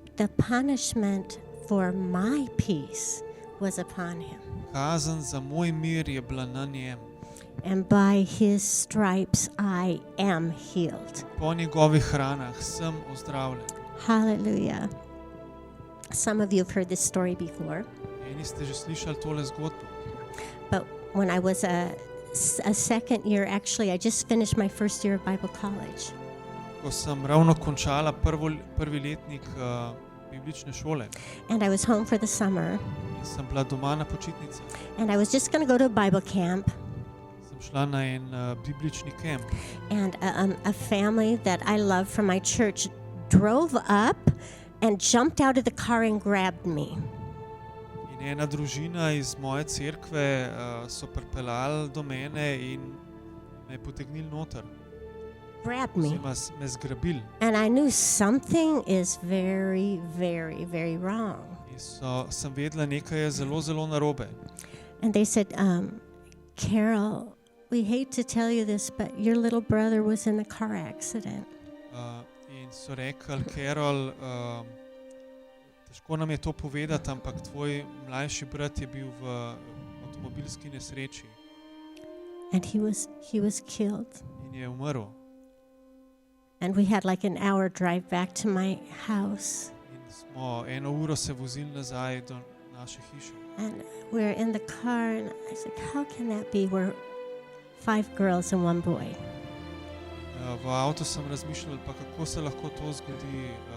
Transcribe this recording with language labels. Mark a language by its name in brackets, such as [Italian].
[English] The punishment for my peace was upon him. [Slovenian] Kazen za moj mir je bila na njem. [English] And by his stripes I am healed. [Slovenian] Po njegovih ranah sem ozdravljen. [English] Hallelujah. Some of you have heard this story before, [Slovenian] Eni ste že slišali tole zgodbo. [English] but when I was a second year, actually, I just finished my first year of Bible college. [Slovenian] Ko sem ravno končala prvi letnik biblične šole [English] And I was home for the summer, [Slovenian] in sem bila doma na počitnici. [English] and I was just going to go to a Bible camp. [Slovenian] Sem šla na en biblični kemp. [English] And a family that I love from my church drove up and jumped out of the car and grabbed me. [Slovenian] In ena družina iz moje cerkve so pripeljali do mene in me potegnili noter. [English] Grabbed me. [Slovenian] Oziroma me zgrabili. [English] And I knew something is very, very, very wrong. [Slovenian] In sem vedela, nekaj je zelo, zelo narobe. [English] And they said, Carol, we hate to tell you this, but your little brother was in a car accident. [Slovenian] In so rekli, Carol, težko nam je to povedati, ampak tvoj mlajši brat je bil v avtomobilski nesreči [English] And he was killed. [Slovenian] in je umrl. [English] And we had like an hour drive back to my house. [Slovenian] In smo 1 uro se vozili nazaj do naše hiše. [English] And we're in the car, and I said, how can that be? We're 5 girls and 1 boy. [Slovenian] V avtu sem razmišljal, pa kako se lahko to zgodi.